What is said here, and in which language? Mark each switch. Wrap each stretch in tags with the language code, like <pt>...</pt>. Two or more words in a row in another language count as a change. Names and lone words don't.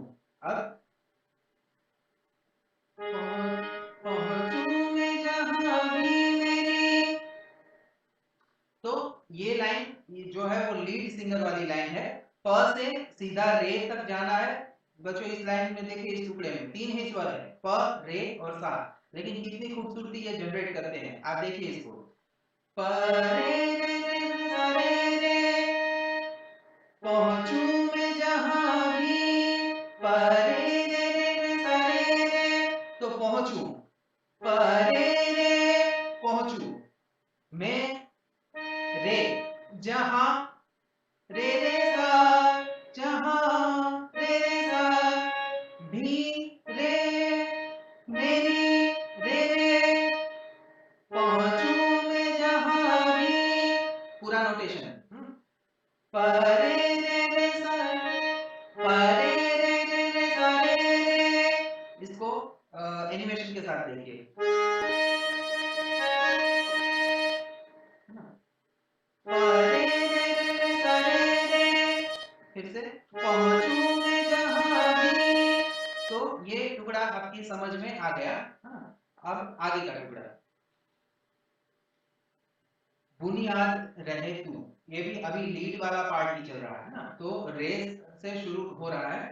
<hi>अब पहुंचू मैं जहां भी मेरी, तो ये लाइन जो है वो</hi> <en>lead singer</en> <hi>वाली लाइन है। प से सीधा रे तक जाना है। बच्चों इस लाइन में देखिए, इस टुकड़े में 3 ही स्वर है, प रे और सा, लेकिन कितनी खूबसूरती ये जनरेट करते हैं। आप देखिए इसको, प रे रे रे सा रे रे, पहुंचू मैं जहां भी, प रे रे रे सा रे रे, तो पहुंचू, प रे रे पहुंचू, मैं रे जहां, रे रे सा जहां, रे रे सा भी, रे मेरी, रे रे पहुंचू मैं जहां भी। पूरा नोटेशन, परे रे रे सा, परे रे रे रे सा रे रे। इसको एनिमेशन के साथ देखिए, परे रे रे रे सा रे रे, फिर से पहुंचू मैं जहां भी। तो ये टुकड़ा आपकी समझ में आ गया। अब आगे का टुकड़ा, बुनियाद रहे तू, ये भी अभी लीड वाला पार्ट ही चल रहा है ना, तो रेस से शुरू हो रहा है।</hi>